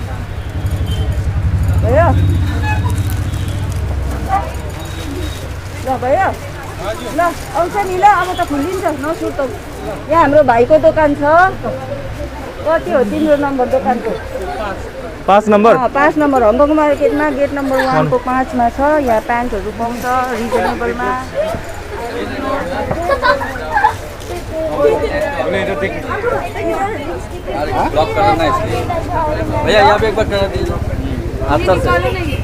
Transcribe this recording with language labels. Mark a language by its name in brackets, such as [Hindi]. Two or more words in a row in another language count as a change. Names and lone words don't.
[Nepali] भयो ल भयो ल आउँछ नि ल अब त खुलिन्छ नसुर्त. यहाँ हाम्रो भाइको दोकान छ. कति हो तिम्रो नम्बर दोकानको? 5 नम्बर 5 नम्बर हङकङ मार्केटमा गेट नम्बर 1 को 5 मा छ. यहाँ प्यान्टहरू पाउँछ रिजनेबलमा. [Hindi] भैया यहाँ पे एक बार करा दीजिए हाथ से.